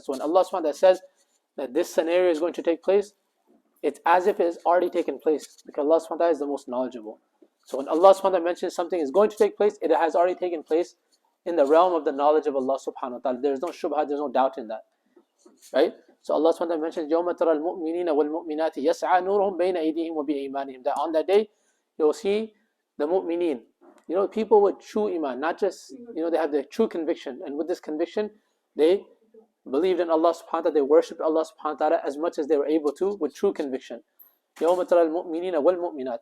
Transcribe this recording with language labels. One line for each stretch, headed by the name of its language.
English: So when Allah subhanahu wa ta'ala says that this scenario is going to take place, it's as if it has already taken place, because Allah subhanahu wa ta'ala is the most knowledgeable. So when Allah subhanahu wa ta'ala mentions something is going to take place, it has already taken place in the realm of the knowledge of Allah subhanahu wa ta'ala. There's no shubha, there's no doubt in that. Right? So Allah subhanahu wa ta'ala mentions,
Arabic: يَوْمَ تَرَى الْمُؤْمِنِينَ وَالْمُؤْمِنَاتِ يَسْعَى نُورُهُمْ بَيْنَ أَيْدِيهِمْ وَبِإِيمَانِهِمْ.
English: That on that day, you'll see the mu'mineen, people with true iman, not just, they have the true conviction. And with this conviction, they believed in Allah subhanahu wa ta'ala, they worshipped Allah subhanahu wa ta'ala as much as they were able to with true conviction.
Arabic: يَوْمَ تَرَى الْمُؤْمِنِينَ وَالْمُؤْمِنَاتِ.